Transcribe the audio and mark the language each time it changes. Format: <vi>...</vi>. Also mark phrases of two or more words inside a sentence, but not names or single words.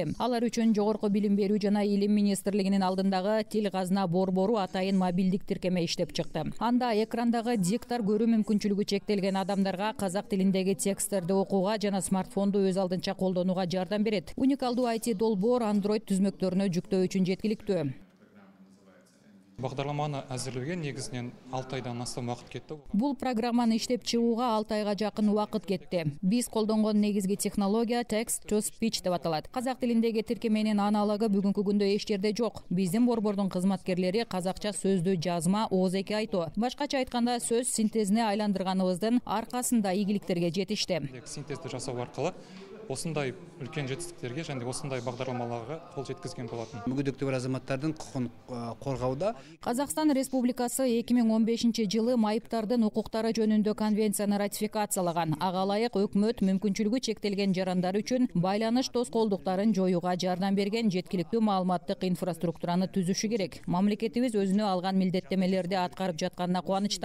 <ky>Алар үчүн Жогорку билим берүү жана илим министрлигинин алдындагы Тил казына борбору атайын мобилдик тиркеме иштеп чыкты. Анда экрандагы диктор көрүү мүмкүнчүлүгү чектелген адамдарга казак тилиндеги тексттерди окууга жана смартфонду өз алдынча колдонууга жардам берет. Уникалдуу IT долбоор Android түзмөктөрүнө жүктөө үчүн жеткиликтүү.</ky> <kk>Бағдарламаны әзірлеуге негізінен 6 айдан астам уақыт кетті.</kk> <ky>Бул программаны иштеп чыгууга 6 айга жакын убакыт кетти. Биз колдонгон негизги технология</ky> <en>text to speech</en> <ky>деп аталат. Казак тилиндеги тиркеменин аналогу бүгүнкү күндө эч жерде жок. Биздин борбордун кызматкерлери казакча сөздү жазма, ооз-эки айтуу, башкача айтканда сөз синтезине айландырганыбыздын аркасында ийгиликтерге жетишти.</ky> <kk>Синтезді жасау аркылы осындай үлкен жетістіктерге және осындай бағдарламаларға қол жеткізген болатын. Мүгедектігі бар азаматтардың құқығын қорғауда</kk> <ky>Казакстан Республикасы 2015 жылы майыптардын укуктары жөнүндө конвенцияны ратификациялаган. Ага ылайык өкмөт мүмкүнчүлүгү чектелген жарандар үчүн байланыш тоскоолдуктарын жоюуга жардам берген жеткиликтүү маалыматтык инфраструктураны түзүшү керек. Мамлекетибиз өзүнө алган милдеттемелерди аткарып жатканына кубанычтамын.</ky>